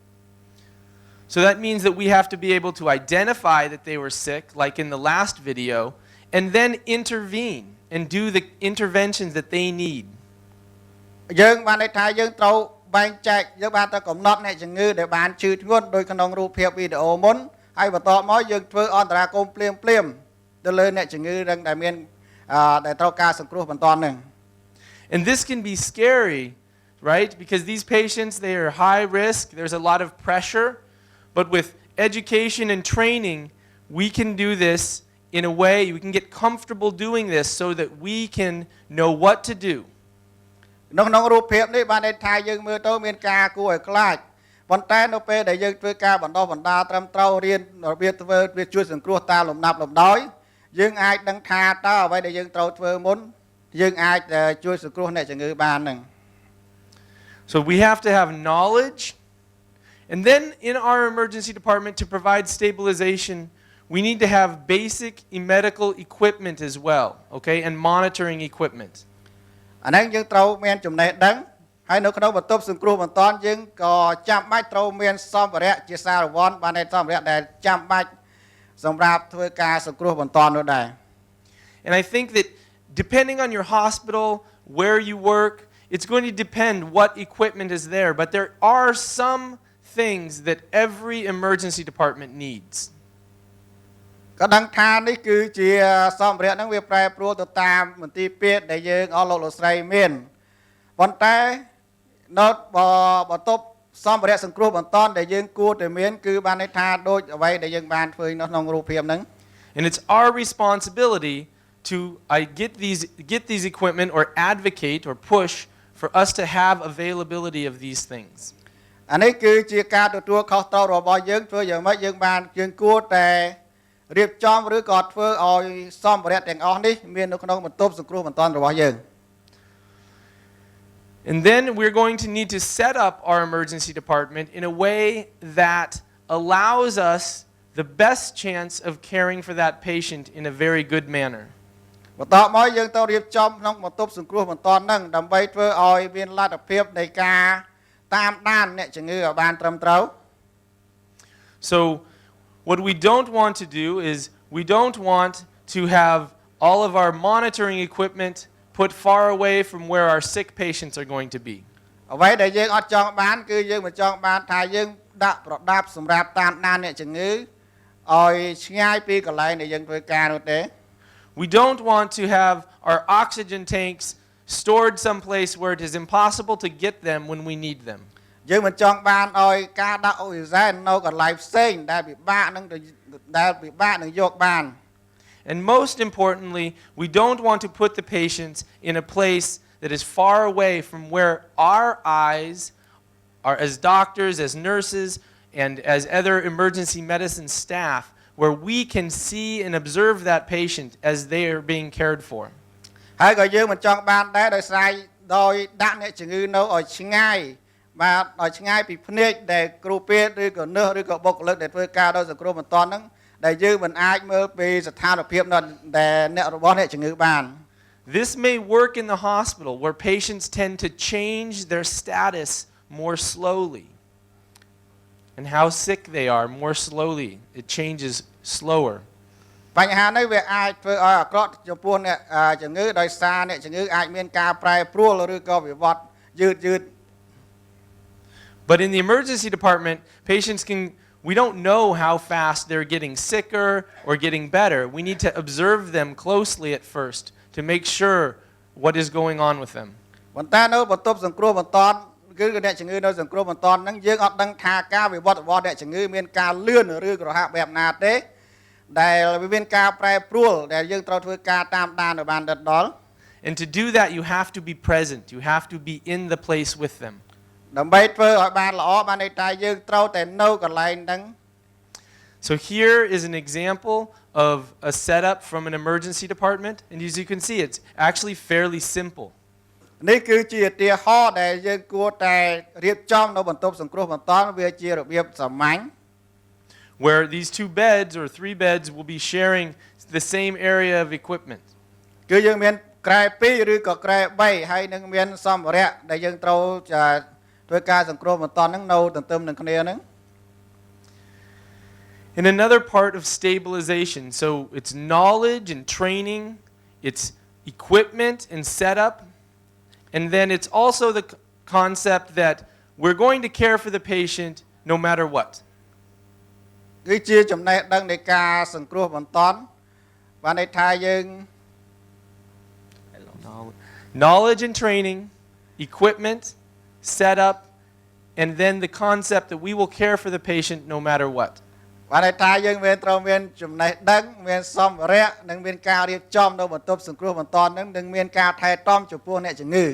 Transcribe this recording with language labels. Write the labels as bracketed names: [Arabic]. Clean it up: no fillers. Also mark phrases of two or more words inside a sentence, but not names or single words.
[English] So that means that we have to be able to identify that they were sick, like in the last video, and then intervene and do the interventions that they need. [Khmer] យើងបានន័យថាយើងត្រូវបែងចែកយើងបានតែកំណត់អ្នកជំងឺដែលបានឈឺធ្ងន់ដោយក្នុងរូបភាពវីដេអូមុនហើយបន្ទាប់មកយើងធ្វើអន្តរាគមន៍ភ្លាមទៅលើអ្នកជំងឺដែលមានដែលត្រូវការសង្គ្រោះបន្ទាន់ហ្នឹង [English] And this can be scary, right? Because these patients, they are high risk, there's a lot of pressure, but with education and training, we can do this in a way, we can get comfortable doing this so that we can know what to do. [Khmer] ក្នុងរូបភាពនេះបានន័យថាយើងមើលទៅមានការគួរឲ្យខ្លាចប៉ុន្តែនៅពេលដែលយើងធ្វើការបណ្ដុះបណ្ដាលត្រឹមត្រូវរៀនរបៀបធ្វើវាជួយសង្គ្រោះតាមលំដាប់លំដោយយើងអាចដឹងថាតើអ្វីដែលយើងត្រូវធ្វើមុនយើងអាចជួយសង្គ្រោះអ្នកជំងឺបានហ្នឹង [English] So we have to have knowledge, and then in our emergency department to provide stabilization, we need to have basic medical equipment as well, okay, and monitoring equipment. [Khmer] អាហ្នឹងយើងត្រូវមានចំណេះដឹងហហើយនៅក្នុងបន្ទប់សង្គ្រោះបន្ទាន់យើងក៏ចាំបាច់ត្រូវមានសម្ភារៈជាសារវ័នបានតែសម្ភារៈដែលចាំបាច់សម្រាប់ធ្វើការសង្គ្រោះបន្ទាន់នោះដែរ [English] And I think that depending on your hospital, where you work, it's going to depend what equipment is there. But there are some things that every emergency department needs. [Khmer] ក៏ដឹងថានេះគឺជាសម្ភារៈហ្នឹងវាប្រែប្រួលទៅតាមមន្ទីរពេទ្យដែលយើងអស់លោកលោកស្រីមានប៉ុន្តែនៅបន្ទប់សម្ភារៈសង្គ្រោះបន្ទាន់ដែលយើងគួរតែមានគឺបានន័យថាដូចអ្វីដែលយើងបានធ្វើនៅក្នុងរូបភាពហ្នឹង [English] And it's our responsibility to get these equipment or advocate or push for us to have availability of these things. [Khmer] អានេះគឺជាការទទួលខុសត្រូវរបស់យើងធ្វើយ៉ាងម៉េចយើងគួរតែរៀបចំឬក៏ធ្វើឲ្យសម្ភារៈទាំងអស់នេះមាននៅក្នុងបន្ទប់សង្គ្រោះបន្ទាន់របស់យើង [English] And then we're going to need to set up our emergency department in a way that allows us the best chance of caring for that patient in a very good manner. [Khmer] បន្ទាប់មកយើងត្រូវរៀបចំក្នុងបន្ទប់សង្គ្រោះបន្ទាន់ហ្នឹងដើម្បីធ្វើឲ្យមានលទ្ធភាពនៃការតាមដានអ្នកជំងឺឲ្យបានត្រឹមត្រូវ [English] So what we don't want to do is we don't want to have all of our monitoring equipment put far away from where our sick patients are going to be. [Khmer] អ្វីដែលយើងអត់ចង់បានគឺយើងមិនចង់បានថាយើងដាក់ប្រដាប់សម្រាប់តាមដានអ្នកជំងឺឲ្យឆ្ងាយពីកន្លែងដែលយើងធ្វើការនោះទេ [English] We don't want to have our oxygen tanks stored someplace where it is impossible to get them when we need them. [Khmer] យើងមិនចង់បានឲ្យការដាក់អុកស៊ីហ្សែននៅកន្លែងផ្សេងដែលពិបាកនឹងយកបាន [English] And most importantly, we don't want to put the patients in a place that is far away from where our eyes are as doctors, as nurses, and as other emergency medicine staff, where we can see and observe that patient as they are being cared for. [Khmer] ហើយក៏យើងមិនចង់បានដែរដោយសារដោយដាក់អ្នកជំងឺនៅឲ្យឆ្ងាយបាទឲ្យឆ្ងាយពីភ្នែកដែលគ្រូពេទ្យឬក៏នឺសឬក៏បុគ្គលិកដែលធ្វើការដោយសង្គ្រោះបន្ទាន់ហ្នឹងដែលយើងមិនអាចមើលពីស្ថានភាពដែលអ្នករបស់អ្នកជំងឺបាន [English] This may work in the hospital where patients tend to change their status more slowly. And how sick they are more slowly. It changes slower. [Khmer] បញ្ហានេះវាអាចធ្វើឲ្យអាក្រក់ចំពោះអ្នកជំងឺដោយសារអ្នកជំងឺអាចមានការប្រែប្រួលឬក៏វិវត្តយឺត [English] But in the emergency department, we don't know how fast they're getting sicker or getting better. We need to observe them closely at first to make sure what is going on with them. [Khmer] ប៉ុន្តែនៅបន្ទប់សង្គ្រោះបន្ទាន់គឺអ្នកជំងឺនៅសង្គ្រោះបន្ទាន់ហ្នឹងយើងអត់ដឹងថាការវិវត្តរបស់អ្នកជំងឺមានការលឿនឬក្រហាប់បែបណាទេដែលវាមានការប្រែប្រួលដែលយើងត្រូវធ្វើការតាមដានឲ្យបានដិតដល់ [English] And to do that, you have to be present. You have to be in the place with them. [Khmer] ដើម្បីធ្វើឲ្យបានល្អបានន័យថាយើងត្រូវតែនៅកន្លែងហ្នឹង [English] So here is an example of a setup from an emergency department, and as you can see, it's actually fairly simple. [Khmer] នេះគឺជាឧទាហរណ៍ដែលយើងគួរតែរៀបចំនៅបន្ទប់សង្គ្រោះបន្ទាន់វាជារបៀបសាមញ្ញ [English] where these 2 beds or 3 beds will be sharing the same area of equipment. [Khmer] គឺយើងមានក្រែ2ឬក៏ក្រែ3ហើយនឹងមានសម្ភារៈដែលយើងត្រូវធ្វើការសង្គ្រោះបន្ទាន់ហ្នឹងនៅទន្ទឹមនឹងគ្នាហ្នឹង [English] And another part of stabilization, so it's knowledge and training, it's equipment and setup, and then it's also the concept that we're going to care for the patient no matter what. [Khmer] គឺជាចំណេះដឹងនៃការសង្គ្រោះបន្ទាន់បានន័យថាយើង [English] knowledge and training, equipment, setup, and then the concept that we will care for the patient no matter what. [Khmer] បានន័យថាយើងមានត្រូវមានចំណេះដឹងមានសម្ភារៈនិងមានការរៀបចំនៅបន្ទប់សង្គ្រោះបន្ទាន់ហ្នឹងនិងមានការថែទាំចំពោះអ្នកជំងឺ